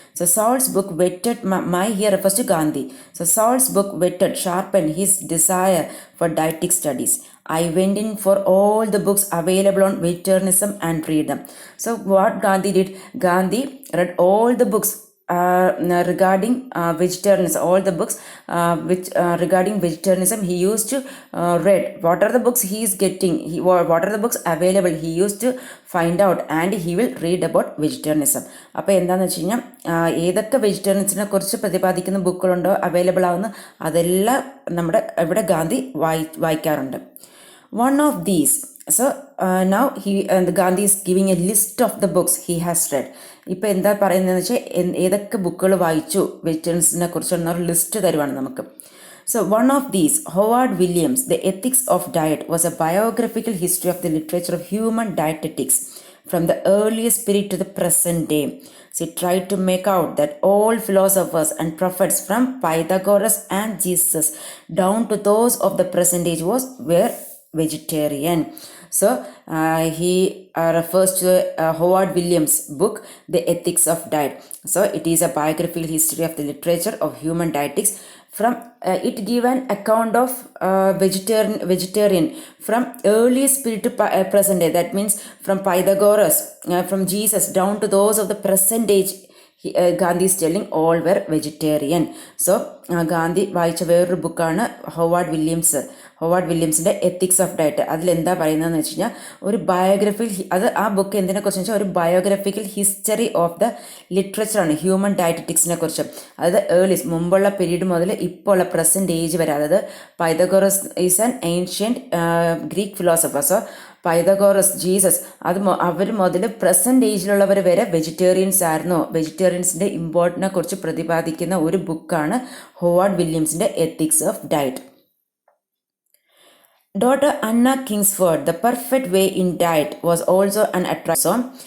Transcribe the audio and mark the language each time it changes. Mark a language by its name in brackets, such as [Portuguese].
[English] So Salt's book whetted my here refers to Gandhi. So Salt's book whetted sharpen his desire for dietetic studies. I went in for all the books available on vegetarianism and read them. So what Gandhi did, Gandhi read all the books regarding vegetarianism, all the books regarding vegetarianism he used to read. What are the books he is getting, what are the books available, he used to find out and he will read about vegetarianism. [Malayalam] അപ്പോൾ എന്താണെന്ന് വെച്ച് കഴിഞ്ഞാൽ ഏതൊക്കെ വെജിറ്റേറിയൻസിനെ കുറിച്ച് പ്രതിപാദിക്കുന്ന ബുക്കുകളുണ്ടോ available ആവുന്ന അതെല്ലാം നമ്മുടെ ഇവിടെ ഗാന്ധി വായിക്കാറുണ്ട്. [English] One of these, so now Gandhi is giving a list of the books he has read. [Malayalam] ഇപ്പോൾ എന്താ പറയുന്നതെന്ന് വെച്ചാൽ ഏതൊക്കെ ബുക്കുകൾ വായിച്ചു വെജിറ്റേറിയൻസിനെ കുറിച്ചൊരു ലിസ്റ്റ് തരുവാണ് നമുക്ക്. [English] So one of these, Howard Williams, The Ethics of Diet, was a biographical history of the literature of human dietetics from the earliest period to the present day. So he tried to make out that all philosophers and prophets from Pythagoras and Jesus down to those of the present age were vegetarian. So he refers to Howard Williams' book, The Ethics of Diet. So it is a biographical history of the literature of human dietetics. From it give an account of vegetarian from earliest period to present day. That means from Pythagoras, from Jesus down to those of the present age. Gandhi is telling all were vegetarian. [Malayalam] So Gandhi വായിച്ച വേറൊരു ബുക്കാണ് Howard വില്യംസിൻ്റെ ethics of diet. അതിലെന്താ പറയുന്നതെന്ന് വെച്ച് കഴിഞ്ഞാൽ ഒരു ആ book എന്തിനെക്കുറിച്ച് വെച്ചാൽ ഒരു biographical history of the ലിറ്ററേച്ചറാണ് human ഡയറ്ററ്റിക്സിനെ കുറിച്ച്. അതായത് മുമ്പുള്ള പീരീഡ് മുതൽ ഇപ്പോൾ ഉള്ള പ്രസൻറ്റ് ഏജ് വരെ. അതായത് [English] Pythagoras is an ancient Greek philosopher. [Malayalam] So Pythagoras, Jesus, അവർ മുതൽ പ്രസൻറ്റ് ഏജിലുള്ളവർ വരെ വെജിറ്റേറിയൻസ് ആയിരുന്നു. വെജിറ്റേറിയൻസിൻ്റെ ഇമ്പോർട്ടൻറ്റിനെ കുറിച്ച് പ്രതിപാദിക്കുന്ന ഒരു ബുക്കാണ് Howard വില്യംസിൻ്റെ ethics of diet. [English] Daughter Anna Kingsford, The Perfect Way in Diet, was also an attraction.